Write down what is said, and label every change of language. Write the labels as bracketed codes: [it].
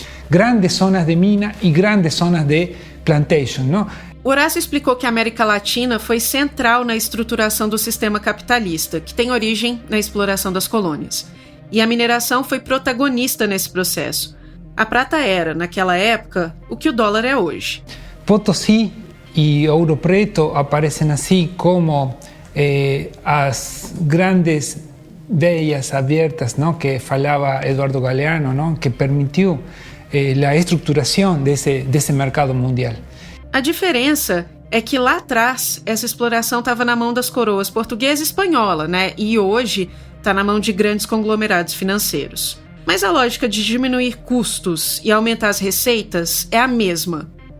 [es] Grandes zonas de mina y grandes zonas de plantation, ¿no? [pt] Horácio explicou que a América Latina foi central na estruturação do sistema capitalista, que tem origem na exploração das colônias. E a mineração foi protagonista nesse processo. A prata era, naquela época, o que o dólar é hoje. Potosí e Ouro Preto aparecem assim como as grandes veias abertas, ¿no? Que falava Eduardo Galeano, ¿no? Que permitiu a estruturação desse mercado mundial. A diferença é que lá atrás essa exploração estava na mão das coroas portuguesa e espanhola, né? E hoje está na mão de grandes conglomerados financeiros. Mas a lógica de diminuir custos e aumentar as receitas é a mesma.